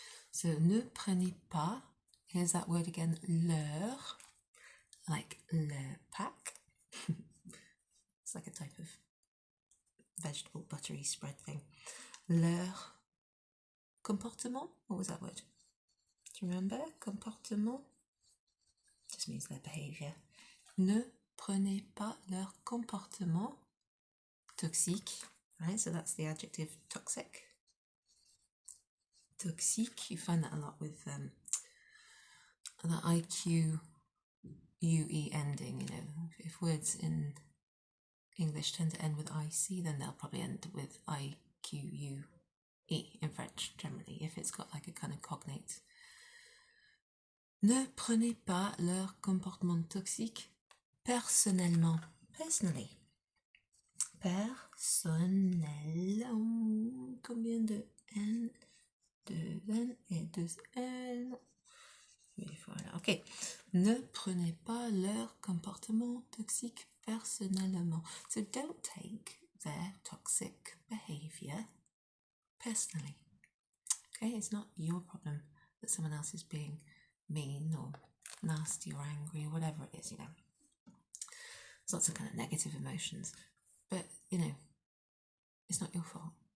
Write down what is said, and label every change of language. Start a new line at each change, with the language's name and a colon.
English: So
French: ne prenez pas.
English: Here's that word again, leur, like le pack. It's like a type of vegetable buttery spread thing. Leur comportement. What was that word? Do you remember? Comportement just means their behavior.
French: Ne prenez pas leur comportement toxique.
English: Right, so that's the adjective toxic. Toxique, you find that a lot with the IQ UE ending, you know. If words in English tend to end with IC, then they'll probably end with IQUE in French generally, if it's got like a kind of cognate.
French: Ne prenez pas leur comportement toxique personnellement.
English: Personally. Personnel.
French: Combien de N? Deux N et deux L. Voilà, ok. Ne prenez pas leur comportement toxique personnellement.
English: So don't take their toxic behavior personally. Okay, it's not your problem that someone else is being mean or nasty or angry or whatever it is, you know. There's lots of kind of negative emotions, but you know, it's not your fault.